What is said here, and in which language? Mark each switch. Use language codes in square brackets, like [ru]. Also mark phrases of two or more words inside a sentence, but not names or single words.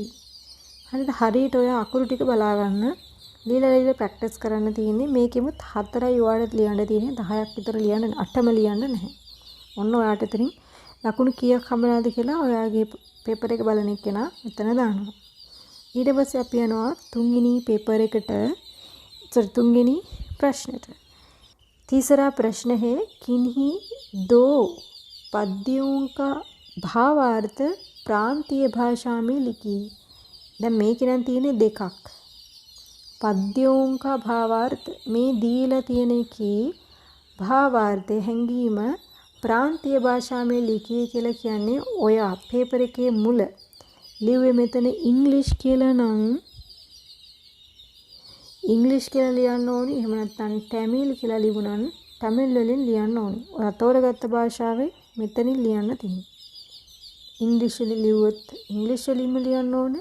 [si] හරිද? හරියට ඔයා අකුරු ටික බලා ගන්න. লীලා ප්‍රැක්ටිස් කරන්න තියෙන්නේ. මේකෙමුත් 4යි ඔයාලට ලියන්න තියෙන්නේ. 10ක් විතර ලියන්න 8ම ලියන්න නැහැ. ඔන්න ඔයාලට එතනින් ලකුණු කීයක් හම්බෙනවද කියලා ඔයාගේ පේපර් එක බලන එක්කෙනා මෙතන දානවා. ඊට පස්සේ අපි යනවා තුන්වෙනි පේපර් එකට. තුන්වෙනි प्रश्न. [hi] तीसरा प्रश्न है किन्हीं दो पद्यों का भावार्थ प्रांतीय भाषा में लिखिए. [si] දැන් මේකේ නම් තියෙන්නේ දෙකක්. [hi] पद्यों का भावार्थ [si] මේ දීලා තියෙන එකේ भावार्थ හැංගීම [hi] प्रांतीय भाषा में लिखिए [si] කියලා කියන්නේ ඔයා පේපර් එකේ මුල ලිව්වේ මෙතන ඉංග්‍රීසි කියලා නම් ඉංග්‍රීසි කියලා ලියන්න ඕනි. එහෙම නැත්නම් තමිල් කියලා ලියුණා නම් තමිල් වලින් ලියන්න ඕනි. ඔයා තෝරගත්ත භාෂාවේ මෙතනින් ලියන්න තියෙනවා. ඉංග්‍රීසි වලින් ලියුවොත් ඉංග්‍රීසි වලින්ම ලියන්න ඕනේ.